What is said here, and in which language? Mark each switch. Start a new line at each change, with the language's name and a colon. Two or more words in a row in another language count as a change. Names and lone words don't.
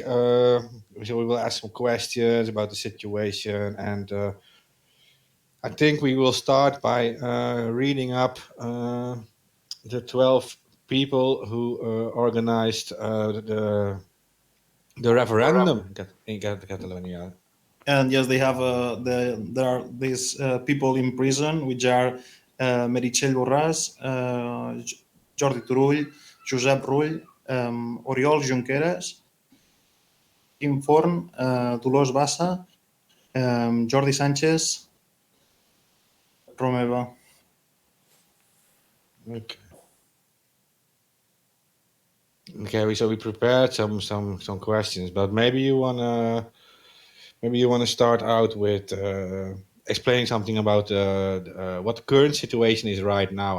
English: So we will ask some questions about the situation, and I think we will start by reading up the 12 people who organized the referendum in Catalonia. And yes, they have there are these people in prison, which are Meritxell Borràs, Jordi Turull, Josep Rull, Oriol Junqueras, Quim Forn, Dolors Bassa, Jordi Sánchez, Romeva. Okay, so we prepared some questions, but maybe you wanna start out with explaining something about what the current situation is right now.